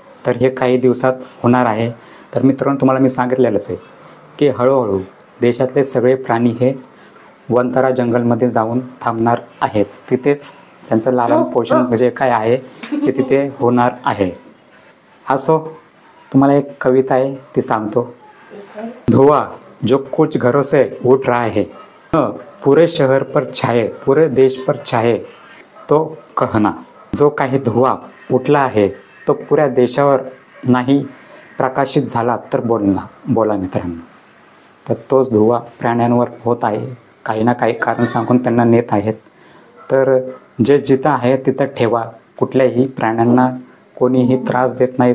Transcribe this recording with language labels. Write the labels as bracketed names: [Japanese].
[Marathi] तर हे काही दिवसात होणार आहे. तर मित्रांनो, तुम्हाला मी सांगितलेलंच आहे की हळूहळू देशातले सगळे प्राणी हे वंतारा जंगलमध्ये जाऊन थांबणार आहेत. तिथेच त्यांचं लालन पोषण जे काय आहे ते तिथे होणार आहे. असो, तुम्हाला एक कविता आहे ती सांगतो. [Hindi] धुआं जो कुछ घरों से उठ रहा है, पूरे शहर पर छाए, पूरे देश पर छाए तो कहना. [Marathi] जो काही धुवा उठला आहे तो पुऱ्या देशावर नाही प्रकाशित झाला तर बोला मित्रांनो. तर तोच धुवा प्राण्यांवर होत आहे. काही ना काही कारण सांगून त्यांना नेत आहेत. तर जे जिथं आहे तिथं ठेवा. कुठल्याही प्राण्यांना कोणीही त्रास देत नाही.